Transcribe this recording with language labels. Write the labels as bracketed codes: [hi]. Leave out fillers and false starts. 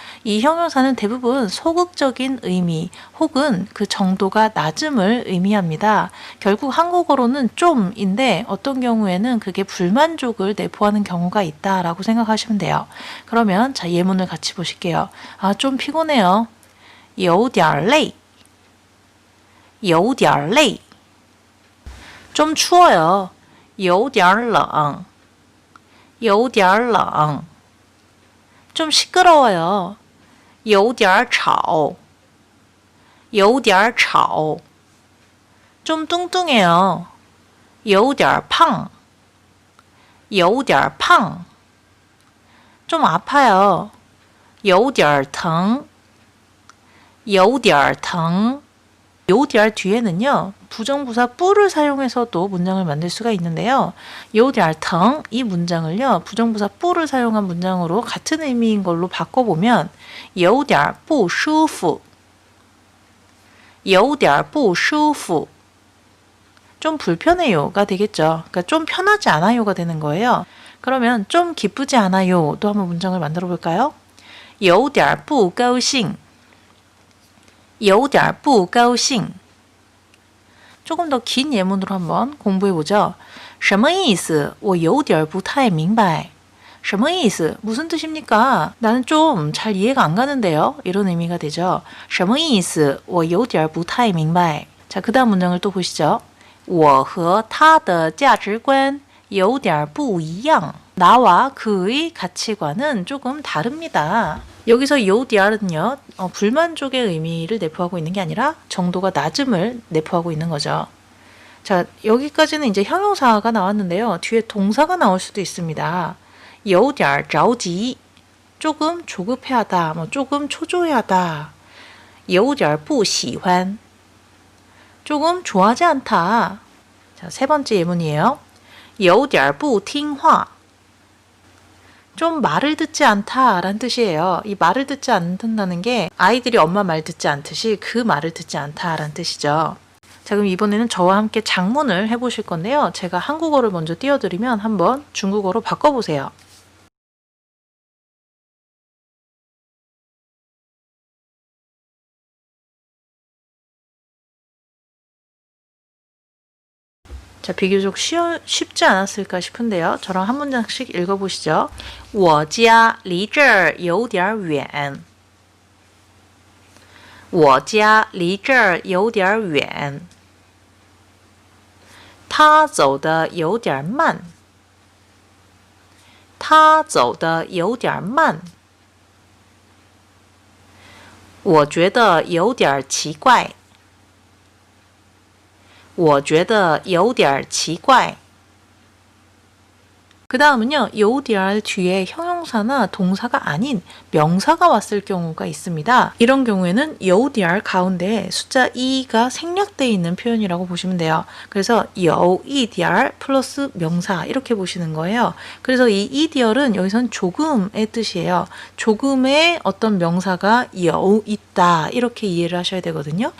[ko] 이 형용사는 대부분 소극적인 의미 혹은 그 정도가 낮음을 의미합니다. 결국 한국어로는 좀인데 어떤 경우에는 그게 불만족을 내포하는 경우가 있다라고 생각하시면 돼요. 그러면 자, 예문을 같이 보실게요. 아, 좀 피곤해요. [zh] 有点累有点累 [ko] 좀 추워요. [zh] 有点冷有点冷 [ko] 좀 시끄러워요. [zh] 有点吵有点吵 [ko] 좀 뚱뚱해요. [zh] 有点胖有点胖 [ko] 좀 아파요. [zh] 有点疼有点疼 有点 [ko] 뒤에는요. 부정부사 뿌를 사용해서도 문장을 만들 수가 있는데요. 有点疼 이 문장을요. 부정부사 뿌를 사용한 문장으로 같은 의미인 걸로 바꿔보면 [zh] 有点不舒服有点不舒服 [ko] 좀 불편해요가 되겠죠. 그러니까 좀 편하지 않아요가 되는 거예요. 그러면 좀 기쁘지 않아요 또 한번 문장을 만들어 볼까요? [zh] 有点不高兴有点不高兴 [ko] 조금 더 긴 예문으로 한번 공부해 보죠. [zh] 什么意思我有点不太明白什么意思 [ko] 무슨 뜻입니까? 나는 좀 잘 이해가 안 가는데요. 이런 의미가 되죠. [zh] 什么意思我有点不太明白 [ko] 자, 그 다음 문장을 또 보시죠. [zh] 我和他的价值观有点不一样 [ko] 나와 그의 가치관은 조금 다릅니다. 여기서 有点은요. 불만족의 의미를 내포하고 있는 게 아니라 정도가 낮음을 내포하고 있는 거죠. 자, 여기까지는 이제 형용사가 나왔는데요. 뒤에 동사가 나올 수도 있습니다. [zh] 有点着急 [ko] 조금 조급해하다, 조금 초조해하다. [zh] 有点不喜欢 [ko] 조금 좋아하지 않다. 자, 세 번째 예문이에요. [zh] 有点不听话 [ko] 좀 말을 듣지 않다라는 뜻이에요. 이 말을 듣지 않는다는 게 아이들이 엄마 말 듣지 않듯이 그 말을 듣지 않다라는 뜻이죠. 자, 그럼 이번에는 저와 함께 작문을 해보실 건데요. 제가 한국어를 먼저 띄워드리면 한번 중국어로 바꿔보세요. 자, 비교적 쉽지 않았을까 싶은데요. 저랑 한 문장씩 읽어보시죠. [zh] 我家离这儿有点远我家离这儿有点远他走得有点慢他走得有点慢我觉得有点奇怪我觉得有点奇怪 [ko] 그 다음은요. [zh] 有点 [ko] 뒤에 형용 형용사나 동사가 아닌 명사가 왔을 경우가 있습니다. 이런 경우에는 有点儿 가운데 숫자 2가 생략되어 있는 표현이라고 보시면 돼요. 그래서 有一点儿 플러스 명사 이렇게 보시는 거예요. 그래서 이 一点儿은 여기선 조금의 뜻이에요. 조금의 어떤 명사가 有 있다 이렇게 이해를 하셔야 되거든요.